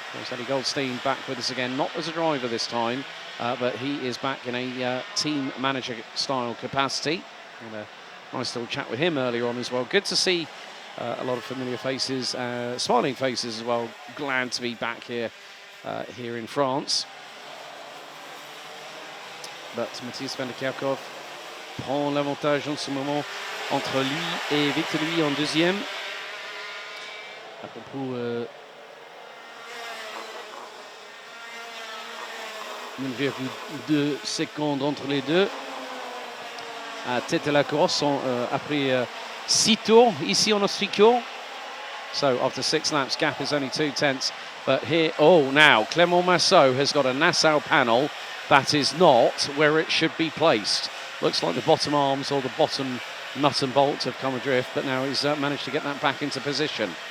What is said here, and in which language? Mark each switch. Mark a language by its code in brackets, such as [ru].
[en] There's Eddie Goldstein back with us again, not as a driver this time, but he is back in a team manager style capacity. Had a nice little chat with him earlier on as well. Good to see a lot of familiar faces, smiling faces as well. Glad to be back here in France. [fr] But Matthias van der Kerkhoff prend l'avantage en ce moment entre lui et Victor Louis en deuxième. À propos 1,2 secondes entre les deux. À tête de la course après 6 tours ici en Ostricourt. [en] So after 6 laps, gap is only 2 tenths. But here, now Clément Massot has got a Nassau panel that is not where it should be placed. Looks like the bottom arms or the bottom nut and bolt have come adrift, but now he's managed to get that back into position.